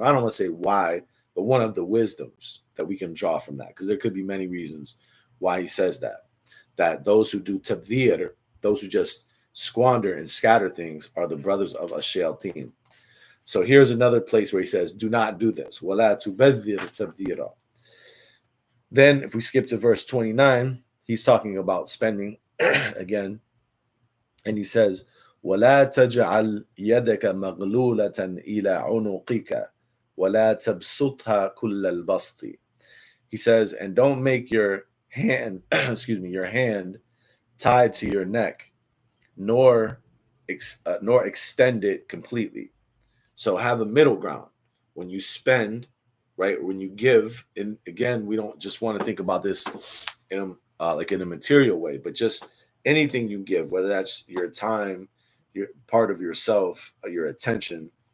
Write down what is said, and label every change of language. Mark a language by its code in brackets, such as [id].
[en] I don't want to say why, but one of the wisdoms that we can draw from that, because there could be many reasons why he says that those who do tabdhir, those who just squander and scatter things, are the brothers of a shayateen. So here's another place where he says, do not do this. [ar] وَلَا تُبَذِّرْ تَبْذِيرًا. [en] Then if we skip to verse 29, he's talking about spending again. And he says, [ar] ولا تجعل يدك مغلولة إلى عنقك ولا تبسطها كل البسط. [en] He says, and don't make your hand, excuse me, your hand tied to your neck, nor nor extend it completely. So have a middle ground when you spend, right? When you give, and again, we don't just want to think about this in like in a material way, but just anything you give, whether that's your time, your part of yourself, your attention.